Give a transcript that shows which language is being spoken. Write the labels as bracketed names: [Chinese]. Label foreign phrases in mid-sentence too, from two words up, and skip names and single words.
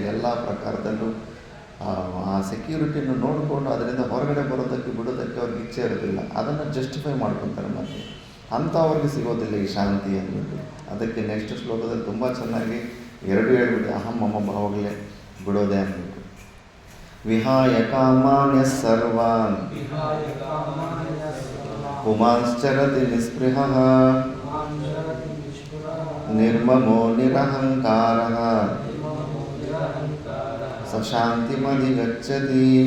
[Kannada] ಎಲ್ಲ ಪ್ರಕಾರದಲ್ಲೂ ಆ ಸೆಕ್ಯೂರಿಟಿಯನ್ನು ನೋಡಿಕೊಂಡು ಅದರಿಂದ ಹೊರಗಡೆ ಬರೋದಕ್ಕೆ ಬಿಡೋದಕ್ಕೆ ಅವ್ರಿಗೆ ಇಚ್ಛೆ ಇರೋದಿಲ್ಲ. ಅದನ್ನು ಜಸ್ಟಿಫೈ ಮಾಡ್ಕೊತಾರೆ. ಮತ್ತು ಅಂಥವ್ರಿಗೆ ಸಿಗೋದಿಲ್ಲ ಈ ಶಾಂತಿ ಅಂದ್ಬಿಟ್ಟು. ಅದಕ್ಕೆ ನೆಕ್ಸ್ಟ್ ಶ್ಲೋಕದಲ್ಲಿ ತುಂಬ ಚೆನ್ನಾಗಿ ಹೇಳ್ಬಿಟ್ಟು ಅಹಂ ಮಮ ಭಾವಗಳೇ ಬಿಡೋದೆ ಅಂದ್ಬಿಟ್ಟು. [Sanskrit] ವಿಹಾಯ ಕಾಮಾನ್ಯ ಸರ್ವಾನ್ ಪುಮಾಂಶ್ಚರತಿ ನಿಸ್ಪೃಹಃ ನಿರ್ಮಮೋ ನಿರಹಂಕಾರಃ ಸ ಶಾಂತಿಮಧಿಗಚ್ಚತಿ.